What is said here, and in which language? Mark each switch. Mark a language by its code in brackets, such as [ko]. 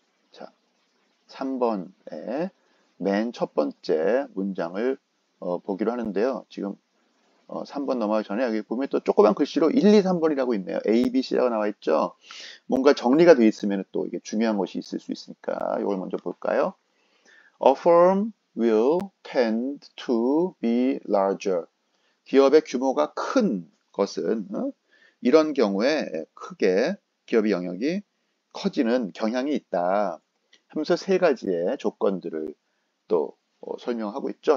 [ko] 자, 3번에 맨 첫 번째 문장을 보기로 하는데요. 지금 3번 넘어가기 전에 여기 보면 또 조그만 글씨로 1, 2, 3번이라고 있네요. A, B, C라고 나와 있죠. 뭔가 정리가 되어 있으면 또 이게 중요한 것이 있을 수 있으니까 이걸 먼저 볼까요? [en] A firm will tend to be larger. [ko] 기업의 규모가 큰 것은 이런 경우에 크게 기업의 영역이 커지는 경향이 있다 하면서 세 가지의 조건들을 또 설명하고 있죠.